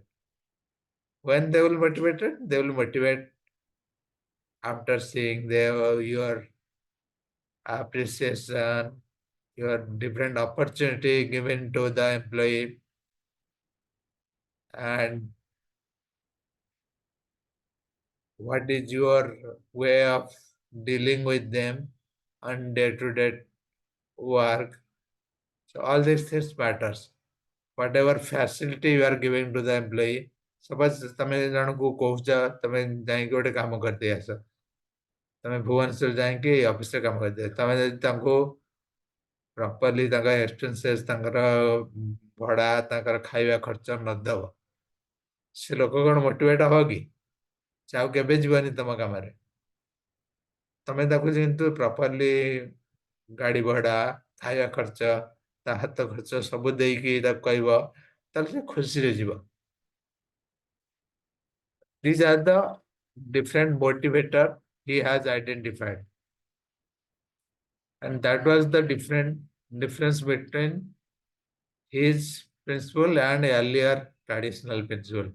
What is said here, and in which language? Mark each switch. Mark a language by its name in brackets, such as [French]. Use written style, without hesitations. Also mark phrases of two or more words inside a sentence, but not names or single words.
[English] When they will motivated, they will motivate after seeing your appreciation, your different opportunity given to the employee, and what is your way of dealing with them on day-to-day work. So all these things matters. Whatever facility you are giving to the employee, suppose [Odia] ତମେ ଜଣକୁ କହୁଛ ତମେ ଯାଇକି ଗୋଟେ କାମ କରିଦେଇ ଆସ, ତମେ ଭୁବନେଶ୍ୱର ଯାଇକି ଅଫିସରେ କାମ କରିଦିଅ, ତମେ ଯଦି ତାଙ୍କୁ ପ୍ରପରଲି ତାଙ୍କ ଏକ୍ସପେନ୍ସେସ୍, ତାଙ୍କର ଭଡ଼ା, ତାଙ୍କର ଖାଇବା ଖର୍ଚ୍ଚ ନଦେବ, ସେ ଲୋକ କ'ଣ ମୋଟିଭେଟ୍ ହବ କି? ସେ ଆଉ କେବେ ଯିବନି ତମ କାମରେ। ତମେ ତାକୁ କିନ୍ତୁ ପ୍ରପରଲି ଗାଡ଼ି ଭଡ଼ା, ଖାଇବା ଖର୍ଚ୍ଚ, ତା ହାତ ଖର୍ଚ୍ଚ ସବୁ ଦେଇକି ତାକୁ କହିବ, ତାହେଲେ ସେ ଖୁସିରେ ଯିବ। [English] These are the different motivator he has identified. And that was the difference between his principle and earlier traditional principle.